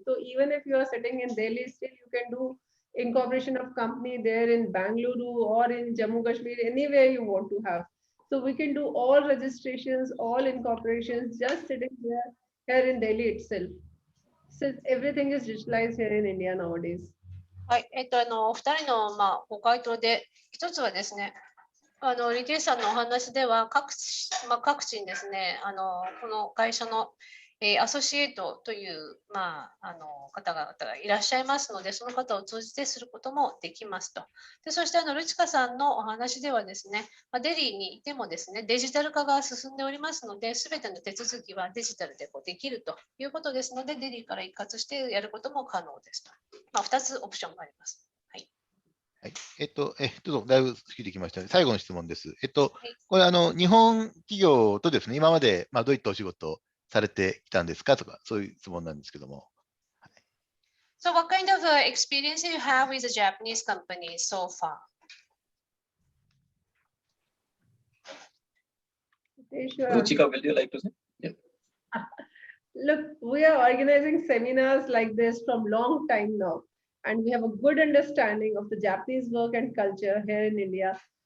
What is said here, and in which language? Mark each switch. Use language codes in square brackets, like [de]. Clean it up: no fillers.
[en] So even if you are sitting in Delhi, still you can do incorporation of company there in Bengaluru or in Jammu Kashmir, anywhere you want to have. So we can do all registrations, all incorporations just sitting here in Delhi itself. Since everything is digitalized here in India nowadays. [ja] はい、お二人の、ご回答で、一つはですね、リテイさんのお話では各地にですね、この会社の、アソシエイトという、方々がいらっしゃいますので、その方を通じてすることもできますと。でそして、ルチカさんのお話ではですね、デリーにいてもですね、デジタル化が進んでおりますので、すべての手続きはデジタルでできるということですので、デリーから一括してやることも可能ですと。 2つオプションがあります。はい、だいぶ過ぎてきましたね。最後の質問です。これ日本企業とですね、今までどういったお仕事されてきたんですかとか、そういう質問なんですけども。 [en] So what kind of experience you have with the Japanese companies so far? Ruchika, will you like to say? Yeah. Look, we are organizing seminars like this from long time now. And we have a good understanding of the Japanese work and culture here in India.